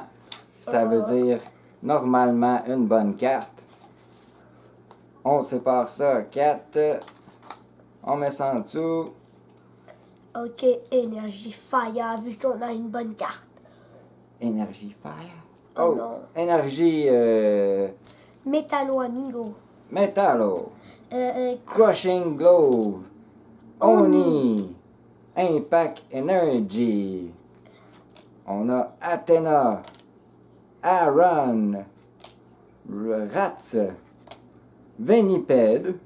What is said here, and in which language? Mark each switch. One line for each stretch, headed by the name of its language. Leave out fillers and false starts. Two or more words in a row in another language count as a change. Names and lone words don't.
French: Ça veut dire normalement une bonne carte. On sépare ça à 4. On met ça en dessous. Ok, énergie fire, vu qu'on a une bonne carte. Énergie Fire. Oh Oh, non. énergie Métallo amigo. Metallo. Crushing Glove. Oni. Impact Energy. On a Athena. Aaron. Rats. Veniped.